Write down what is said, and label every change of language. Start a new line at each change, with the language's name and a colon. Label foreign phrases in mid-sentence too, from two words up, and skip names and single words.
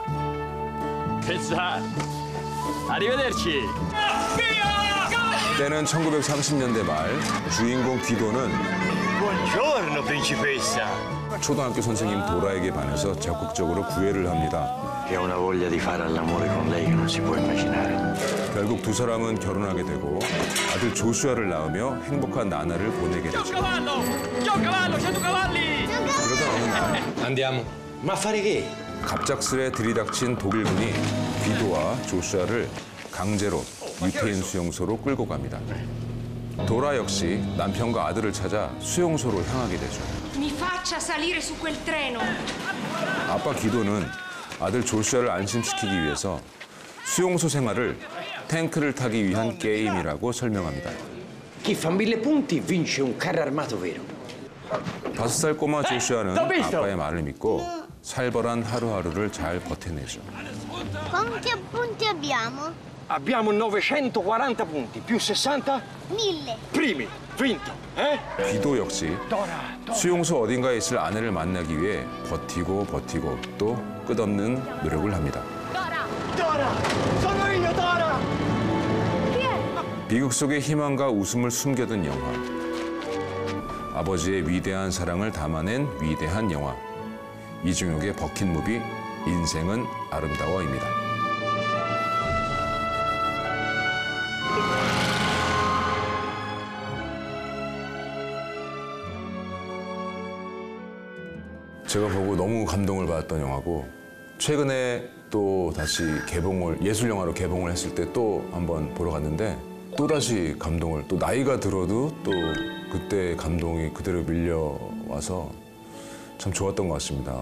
Korean: 됐어. 아리베데르치. 때는 1930년대 말, 주인공 귀도는
Italian: Buongiorno, principessa.
Korean: 초등학교 선생님 도라에게 반해서 적극적으로 구애를 합니다.
Italian: Che ha una voglia di fare all'amore con lei che non si può immaginare.
Korean: 결국 두 사람은 결혼하게 되고 아들 조슈아를 낳으며 행복한 나날을 보내게 되죠. 그러다 어느 날
Italian: Andiamo. Ma affari che?
Korean: 갑작스레 들이닥친 독일군이 귀도와 조슈아를 강제로 유태인 수용소로 끌고 갑니다. 도라 역시 남편과 아들을 찾아 수용소로 향하게 되죠.
Italian: Mi faccia salire su quel treno.
Korean: 아빠 기도는 아들 조슈아를 안심시키기 위해서 수용소 생활을 탱크를 타기 위한 게임이라고 설명합니다.
Italian: Chi fa 1000 punti vince un carro armato vero.
Korean: 5살 꼬마 조슈아는 아빠의 말을 믿고 살벌한 하루하루를 잘 버텨내죠.
Italian: Quanti punti abbiamo? Abbiamo 940 punti, più 60? 1000. Primi, vinto, eh?
Korean: 귀도 역시 수용소 어딘가에 있을 아내를 만나기 위해 버티고 또 끝없는 노력을 합니다.
Italian: Dora! Sono io, Dora!
Korean: 비극 속의 희망과 웃음을 숨겨둔 영화. 아버지의 위대한 사랑을 담아낸 위대한 영화. 이중혁의 버킷무비 인생은 아름다워입니다. 제가 보고 너무 감동을 받았던 영화고 최근에 또 다시 예술 영화로 개봉을 했을 때 또 한번 보러 갔는데 또 다시 감동을 또 나이가 들어도 또 그때 감동이 그대로 밀려와서 참 좋았던 것 같습니다.